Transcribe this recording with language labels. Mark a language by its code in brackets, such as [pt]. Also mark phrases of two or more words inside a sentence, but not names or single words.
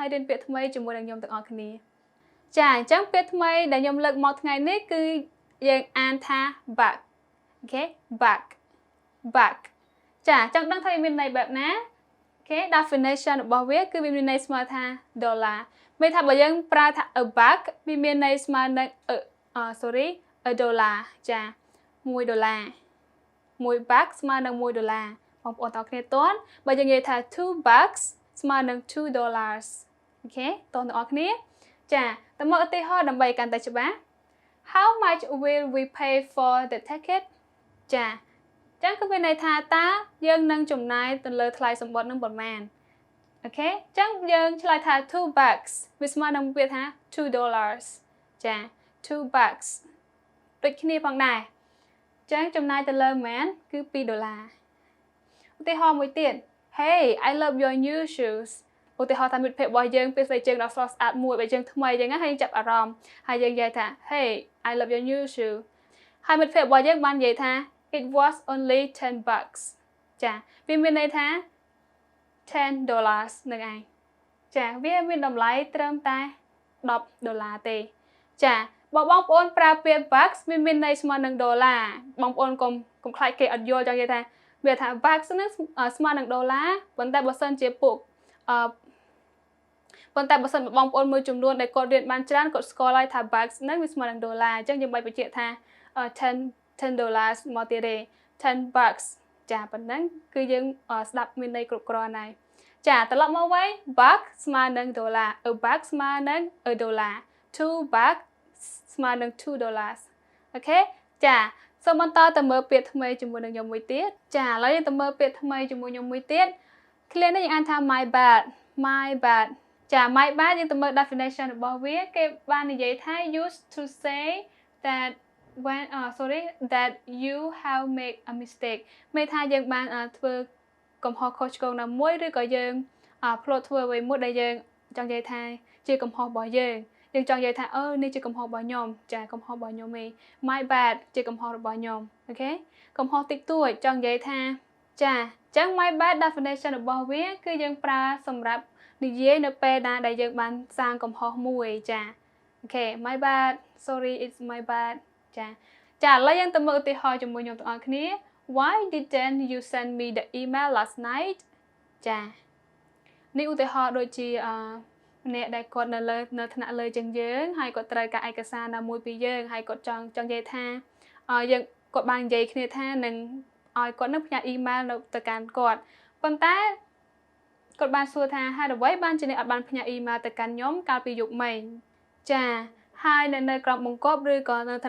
[km] ហើយរៀនពាក្យថ្មីជាមួយនឹងខ្ញុំទាំងអស់គ្នាចាអញ្ចឹងពាក្យថ្មីដែលខ្ញុំលើកមកថ្ងៃនេះគឺយើងអានថា back អូខេ back ចាចង់ដឹងថាវាមានន័យបែបណាអូខេ definition របស់វាគឺវាមានន័យស្មើថាដុល្លារមានថាបើយើងប្រើថា [en] a back [km] វាមានន័យស្មើនឹង [en] a dollar [km] ចា1ដុល្លារ1 back ស្មើនឹង1ដុល្លារបងប្អូនតើគ្នាតន់បើយើងនិយាយថា2 bucks ស្មើនឹង2 dollars អូខេតន់ទាំងអស់គ្នាចាតើមកឧទាហរណ៍ដើម្បីកាន់តែច្បាស់ [en] How much will we pay for the ticket [km] ចាចឹងគឺមានន័យថាតើ យើងនឹងចំណាយទៅលើថ្លៃសម្បត្តិនឹងប៉ុន្មានអូខេចឹងយើងឆ្លើយថា2 bucks វាស្មើនឹងពាក្យថា2 dollars ចា2 bucks ដូចគ្នាផងដែរចឹងចំណាយ ទៅលើប៉ុន្មានគឺ2ដុល្លារឧទាហរណ៍មួយទៀត [en] Hey I love your new shoes [km] ឧទាហរណ៍ថាមិត្តភ័ក្តិរបស់យើងពេលស្បែកជើង ដ៏ស្រស់ស្អាតមួយបែបជើងថ្មីចឹងហើយចាប់អារម្មណ៍ហើយយើងនិយាយថា [en] Hey I love your new shoe [km] ហើយមិត្តភ័ក្តិរបស់យើងបាននិយាយថា [en] It was only 10 bucks [km] ចាវាមានន័យថា10 dollars នឹងឯងចាវាមានតម្លៃត្រឹមតែ10ដុល្លារទេចាបើបងប្អូនប្រើពាក្យ bucks វាមានន័យស្មើនឹងដុល្លារបងប្អូនកុំខ្លាចគេអត់យល់ចង់និយាយថាវាថា bucks ហ្នឹងស្មើនឹងដុល្លារប៉ុន្តែបើសិនជាពួក ប៉ុន្តែបើសិនបងប្អូនមួយចំនួនដែលគាត់រៀនបានច្រើនគាត់ស្គាល់ហើយថា bucks ហ្នឹងវាស្មើនឹងដុល្លារអញ្ចឹងយើងបាយបញ្ជាក់ថា 10 dollars មកទៀតទេ10 bucks ចាប៉ុណ្ណឹងគឺយើងស្ដាប់មានន័យគ្រប់គ្រាន់ហើយចាត្រឡប់មកវិញ buck ស្មើនឹងដុល្លារ [en] a buck [km] ស្មើនឹង [en] a dollar [km] 2 buck ស្មើនឹង2 dollars អូខេចាសូមបន្តទៅមើលពាក្យថ្មីជាមួយនឹងខ្ញុំមួយទៀតចាឥឡូវយើងទៅមើលពាក្យថ្មីជាមួយខ្ញុំមួយទៀត clear នេះយើងអានថា [en] my bad [km] ចា [en] my bad [km] យើងទៅមើល definition របស់វាគេបាននិយាយថា [en] used to say that that you have made a mistake [km] មានថាយើងបានធ្វើកំហុសខុសឆ្គងណាមួយឬក៏យើងផ្លោតធ្វើអ្វីមួយដែលយើងចង់និយាយថាជាកំហុសរបស់យើងចង់និយាយថានេះជាកំហុសរបស់ខ្ញុំចាកំហុសរបស់ខ្ញុំឯង [en] my bad [km] ជាកំហុសរបស់ខ្ញុំអូខេកំហុសតិចតួចចង់និយាយថាចាអញ្ចឹង [en] my bad definition [km] របស់វាគឺយើងប្រើសម្រាប់និយាយនៅពេលណាដែលយើងបានសាងកំហុសមួយចាអូខេ [en] my bad sorry it's my bad [km] ចាឥឡូវយើងទៅមើលឧទាហរណ៍ជាមួយខ្ញុំទាំងអស់គ្នា [en] Why didn't you send me the email last night [km] ចានេះឧទាហរណ៍ដូចជា អ្នកដែលគាត់នៅថ្នាក់លើជាងយើងហើយគាត់ត្រូវការឯកសារណាមួយពីយើងហើយគាត់ចង់និយាយថាយើងគាត់បាននិយាយគ្នាថានឹងឲ្យគាត់នឹងផ្ញើអ៊ីមែលទៅកាន់គាត់ប៉ុ ន្តែគាត់បានសួរថាហេតុអ្វីបានជាអ្នកអត់បានផ្ញើអ៊ីមែលទៅកាន់ខ្ញុំកាលពីយប់មិញចាហើយនៅក្រោមបង្គាប់ឬក៏នៅឋា